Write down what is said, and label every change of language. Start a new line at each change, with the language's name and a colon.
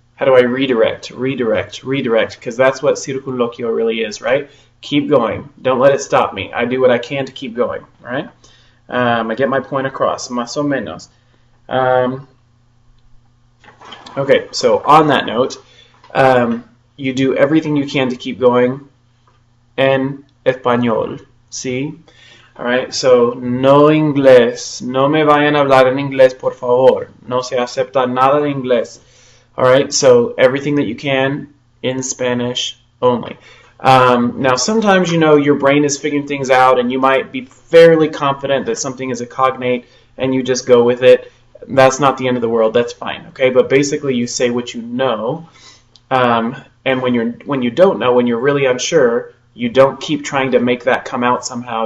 English: How do I redirect, because that's what circunloquio really is, right? Keep going. Don't let it stop me. I do what I can to keep going, all right? I get my point across,
Spanish: más o menos.
English: Okay, so on that note, you do everything you can to keep going
Spanish: en español, ¿sí?
English: All right, so
Spanish: no inglés. No me vayan a hablar en inglés, por favor. No se acepta nada de inglés.
English: All right, so everything that you can in Spanish only. Now, sometimes, your brain is figuring things out, and you might be fairly confident that something is a cognate, and you just go with it. That's not the end of the world. That's fine, okay? But basically, you say what you know, and when you don't know, when you're really unsure, you don't keep trying to make that come out somehow.